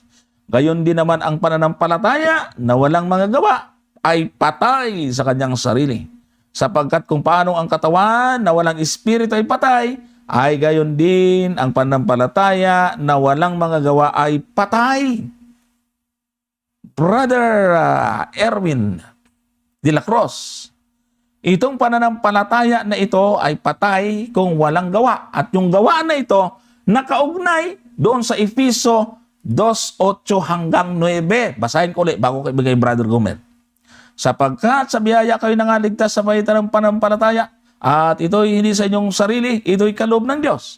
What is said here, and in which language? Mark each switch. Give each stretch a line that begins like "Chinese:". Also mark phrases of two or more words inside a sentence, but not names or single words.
Filipino: Gayon din naman ang pananampalataya na walang mga gawa ay patay sa kanyang sarili. Sapagkat kung paano ang katawan na walang espiritu ay patay, ay gayon din ang pananampalataya na walang mga gawa ay patay. Brother Erwin de la Cruz, itong pananampalataya na ito ay patay kung walang gawa. At yung gawa na ito nakaugnay doon sa Efeso 2:8 hanggang 9. Basahin ko ulit bago ko ibigay Brother Gomer. Sapagkat sa biyaya kayo nangaligtas sa pagitan ng pananampalataya, at ito'y hindi sa inyong sarili, ito'y kaloob ng Diyos.